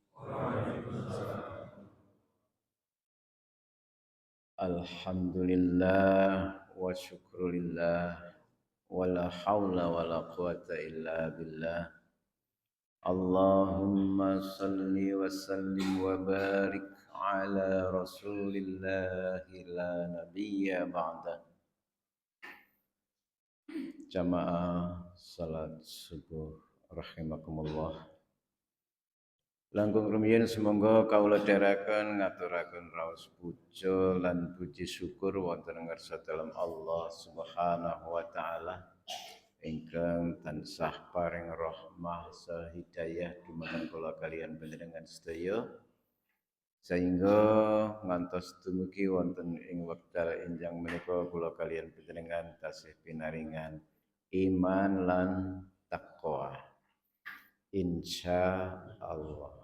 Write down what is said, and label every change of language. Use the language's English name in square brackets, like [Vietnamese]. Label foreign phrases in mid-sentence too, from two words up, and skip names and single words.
[Arabic] الحمد لله وشكر الله ولا حول ولا قوة إلا بالله. اللهم صل وسلم وبارك على رسول الله لا نبي بعده. [Indonesian] Jamaah salat subuh rahimakumullah. [Javanese] Langkung rumiyin semoga kaula dherekaken ngaturaken raos puja lan puji syukur wonten ngarsa dalem [Arabic] الله سبحانه وتعالى [Javanese] ingkang tansah paring rahmah sahidayah dumateng kula kaliyan panjenengan sedaya sehingga ngantos dumugi wonten ing wekdal enjang menika kula kaliyan panjenengan tasih pinaringan iman lan takwa insyaallah.